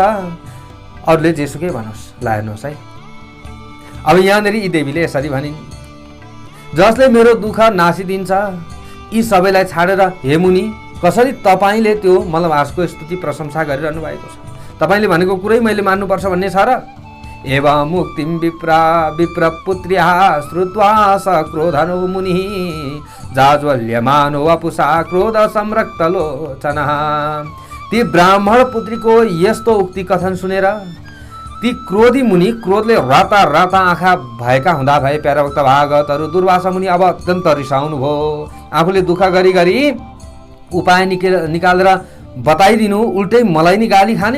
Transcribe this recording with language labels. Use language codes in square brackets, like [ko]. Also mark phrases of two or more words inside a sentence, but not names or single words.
[ne] अरूले जेसुकै भनोस्। ल हेर्नुहोस् है, अब यहाँनिर यी देवीले यसरी भनिन्, जसले मेरो दुःख नासिदिन्छ, यी सबैलाई छाडेर हे मुनि कसरी तपाईँले त्यो मलमासको स्तुति प्रशंसा गरिरहनु भएको छ? तपाईँले भनेको कुरै मैले मान्नुपर्छ भन्ने छ र? [sa] एवं मुक्तिम विप्रपुत्र्याः श्रुत्वा स क्रोधनो मुनिः जाज्वल्यमानो वपुषा क्रोध संरक्तलोचनः। [ne] ती ब्राह्मण पुत्रीको यस्तो उक्ति कथन सुनेर ती क्रोधी मुनि क्रोधले राता राता आँखा भएका हुँदा भए प्यारा भक्त भागवतहरू दुर्वासा मुनि अब अत्यन्त रिसाउनु भयो। आफूले दुःख गरी गरी उपाय निकालेर बताइदिनु, उल्टै मलाई नि गाली खाने।